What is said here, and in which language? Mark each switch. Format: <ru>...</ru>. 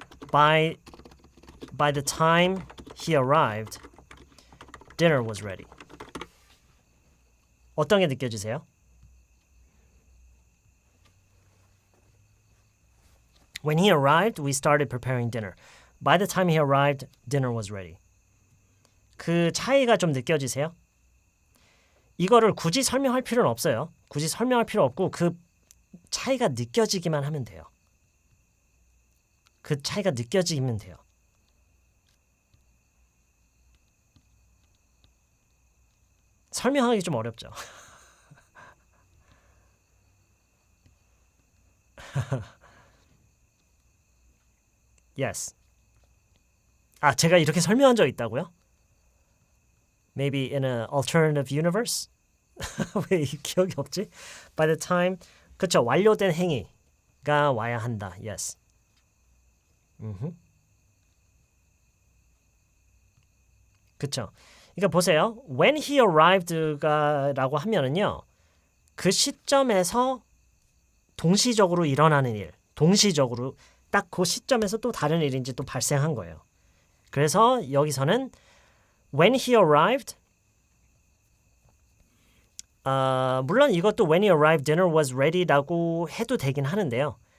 <en>By the time he arrived, dinner was ready.</en> <ko>어떤 게 느껴지세요?</ko> <en>When he arrived, we started preparing dinner. By the time he arrived, dinner was ready.</en> <ko>그 차이가 좀 느껴지세요? 이거를 굳이 설명할 필요는 없어요. 굳이 설명할 필요 없고 그 차이가 느껴지기만 하면 돼요. 그 차이가 느껴지면 돼요. 설명하기 좀 어렵죠.</ko> <en>Yes.</en> <ko>제가 이렇게 설명한 적 있다고요?</ko> <en>Maybe in an alternative universe?</en> <ko>왜 기억이 없지?</ko> <en>By the time,</en> <ko>그쵸, 완료된 행위가 와야 한다.</ko> <en>Yes.</en> <ko>그쵸. 그러니까 보세요.</ko> <en>When he arrived</en> <ko>라고 하면은요. 그 시점에서 동시적으로 일어나는 일. 동시적으로 딱 그 시점에서 또 다른 일인지 또 발생한 거예요. 그래서 여기서는 when he arrived 물론 이것도</ko> <en>when he arrived dinner was ready</en> <ko>라고 해도 되긴 하는데요.</ko>